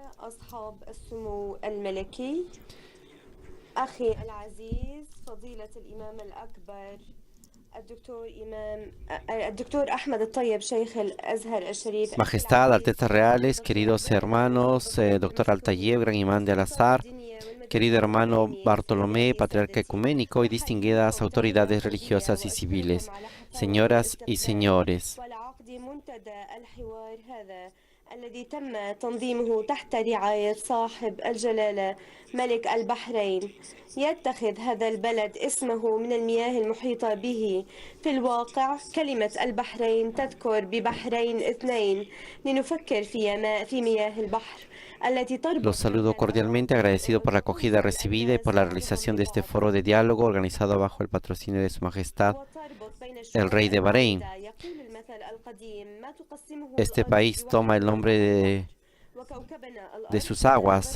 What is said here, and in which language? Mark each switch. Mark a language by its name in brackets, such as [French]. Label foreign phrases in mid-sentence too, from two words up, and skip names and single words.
[Arabic] أصحاب السمو الملكي، أخي العزيز فضيلة الإمام الأكبر الدكتور أحمد الطيب شيخ الأزهر الشريف. [Spanish] Majestad, Altezas Reales, queridos hermanos, Doctor Al-Tayeb, Gran Imán de Al-Azhar, querido hermano Bartolomé, Patriarca Ecuménico y distinguidas autoridades religiosas y civiles, señoras y señores. [Arabic] الذي تم تنظيمه تحت رعاية صاحب الجلالة ملك البحرين. يتخذ هذا البلد اسمه من المياه المحيطة به. في الواقع كلمة البحرين تذكر ببحرين اثنين لنفكر في مياه البحر. [Spanish] Los saludo cordialmente, agradecido por la acogida recibida y por la realización de este foro de diálogo organizado bajo el patrocinio de Su Majestad, el Rey de Bahrein. Este país toma el nombre de sus aguas.